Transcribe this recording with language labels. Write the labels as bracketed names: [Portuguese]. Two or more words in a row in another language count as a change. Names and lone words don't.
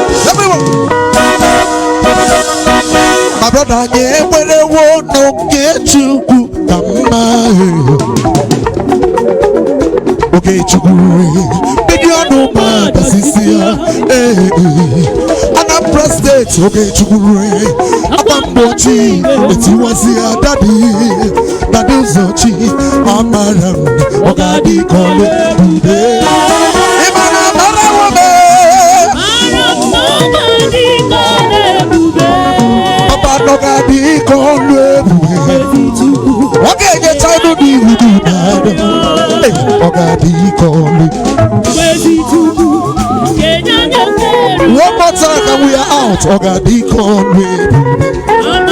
[English] Everyone. My brother, [Igbo] anyị ekwerewo n'oke Chukwu ka mma. Oke Chukwu, bido ọnụ mmadụ sisi ya. Eh, eh. Anambra State, oke Chukwu, akwa mgbochi, etiwasị ya, daddy, daddy ụzọ chi, amara m, ọ ga-adị ka ọlụ ebube. Ị mara amara wo me? Papa, ọ ga-adị ka ọlụ ebube. Ọ ga-enyecha unu n'ihu dị mmadụ. Hey, ọ ga-adị ka ọlụ. [English] One more time and we are out. [Igbo] Ọ ga-adị ka ọlụ ebube.